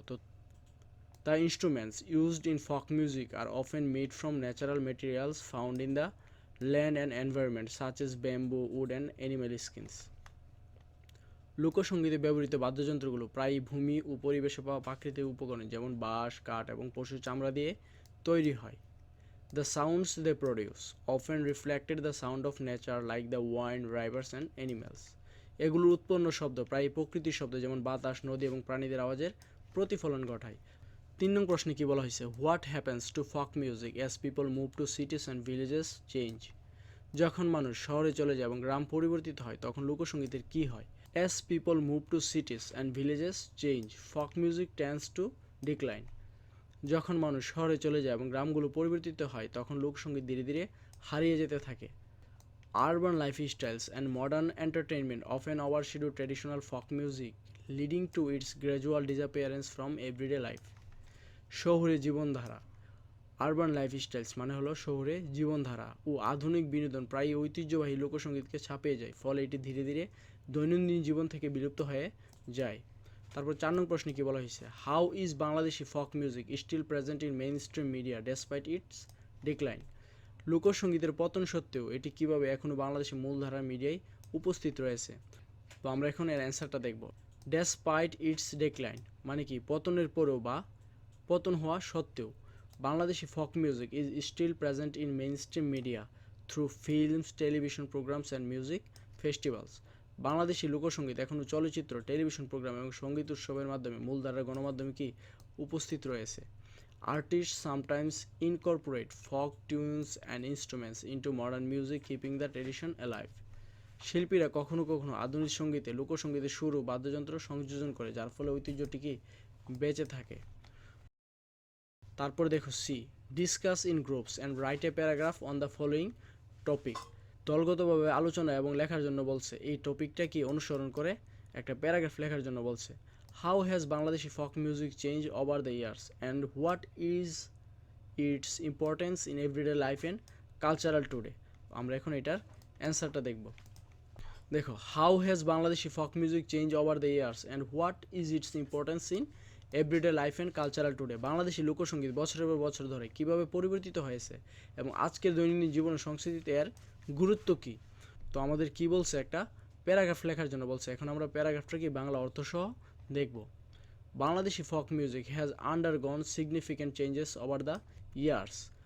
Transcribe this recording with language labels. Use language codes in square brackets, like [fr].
[en] তো the instruments used in folk music are often made from natural materials found in the land and environment such as bamboo, wood and animal skins. [bn] লোকসঙ্গীতে ব্যবহৃত বাদ্যযন্ত্রগুলো প্রায়ই ভূমি ও পরিবেশে পাওয়া প্রাকৃতিক উপকরণ, যেমন বাঁশ, কাঠ এবং পশুর চামড়া দিয়ে তৈরি হয়। [en] The sounds they produce often reflected the sound of nature like the wind, rivers and animals. [bn] এগুলোর উৎপন্ন শব্দ প্রায় প্রকৃতির শব্দ, যেমন বাতাস, নদী এবং প্রাণীদের আওয়াজের প্রতিফলন ঘটায়। 3 নং প্রশ্নে কি বলা হয়েছে, [en] What happens to folk music as people move to cities and villages change. [bn] যখন মানুষ শহরে চলে যায় এবং গ্রাম পরিবর্তিত হয়, তখন লোকসঙ্গীতের কী হয়। [en] As people move to cities and villages change, folk music tends to decline. [bn] যখন মানুষ শহরে চলে যায় এবং গ্রামগুলো পরিবর্তিত হয় তখন লোকসঙ্গীত ধীরে ধীরে হারিয়ে যেতে থাকে। [en] Urban lifestyles and modern entertainment often overshadow traditional folk music, leading to its gradual disappearance from everyday life. [bn] শহুরে জীবনধারা, [en] urban lifestyles [bn] মানে হলো শহুরে জীবনধারা ও আধুনিক বিনোদন প্রায় ঐতিহ্যবাহী লোকসঙ্গীতকে ছাপিয়ে যায়, ফলে এটি ধীরে ধীরে দৈনন্দিন জীবন থেকে বিলুপ্ত হয়ে যায়। তারপর 4 নং প্রশ্নে কি বলা হয়েছে, [en] How is Bangladeshi folk music still present in mainstream media despite its decline. [bn] লোকসঙ্গীতের পতন সত্ত্বেও এটি কিভাবে এখনও বাংলাদেশের মূলধারার মিডিয়ায় উপস্থিত রয়েছে। তো আমরা এখন এর অ্যান্সারটা দেখব। [en] despite its decline [bn] মানে কি পতনের পরেও বা পতন হওয়া সত্ত্বেও [en] Bangladeshi folk music is still present in mainstream media through films, television programs and music festivals. [bn] Bangladeshi লোকসঙ্গীত এখনও চলচ্চিত্র, টেলিভিশন প্রোগ্রাম এবং সঙ্গীত উৎসবের মাধ্যমে মূলধারার গণমাধ্যমে কি উপস্থিত রয়েছে। [en] Artists sometimes incorporate folk tunes and instruments into modern music, keeping the tradition alive. [bn] শিল্পীরা কখনো কখনো আধুনিক সঙ্গীতে লোকসঙ্গীতের সুর ও বাদ্যযন্ত্র সংযোজন করে, যার ফলে ঐতিহ্যটি কি বেঁচে থাকে। তারপর দেখো [en] C, discuss in groups and write a paragraph on the following topic. [bn] দলগতভাবে আলোচনা এবং লেখার জন্য বলছে, এই টপিকটা কি অনুসরণ করে একটা প্যারাগ্রাফ লেখার জন্য বলছে। [en] How has Bangladeshi folk music changed over the years and what is its importance in everyday life and cultural today? [bn] আমরা এখন এটার অ্যান্সারটা দেখব। দেখো, [en] how has Bangladeshi folk music changed over the years and what is its importance in everyday life and cultural today? [bn] Bangladeshi লোকসঙ্গীত বছরের পর বছর ধরে কিভাবে পরিবর্তিত হয়েছে এবং আজকের দৈনন্দিন জীবন সংস্কৃতিতে এর গুরুত্ব কী। তো আমাদের কি বলছে, একটা প্যারাগ্রাফ লেখার জন্য বলছে। এখন আমরা প্যারাগ্রাফটা কি বাংলা অর্থ সহ দেখব। [en] Bangladeshi folk music has undergone significant changes over the years.